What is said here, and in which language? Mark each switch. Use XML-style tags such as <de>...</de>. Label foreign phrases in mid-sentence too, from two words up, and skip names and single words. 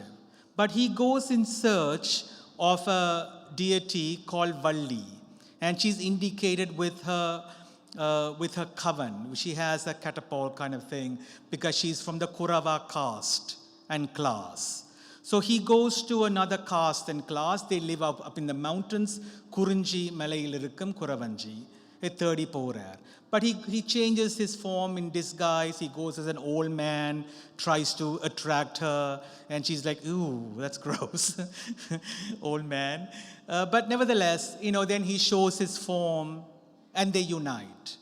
<en>But he goes in search of a deity called Valli. And she's indicated with her coven. She has a catapult kind of thing because she's from the Kurava caste and class. So he goes to another caste and class. They live up in the mountains.</en> <ta>குறிஞ்சி மலையில் இருக்கும் குறவஞ்சி. A 30 porar.</ta> <en>But he changes his form in disguise. He goes as an old man, tries to attract her, and she's like, ooh, that's gross. Old man. But nevertheless, then he shows his form and they unite.</en>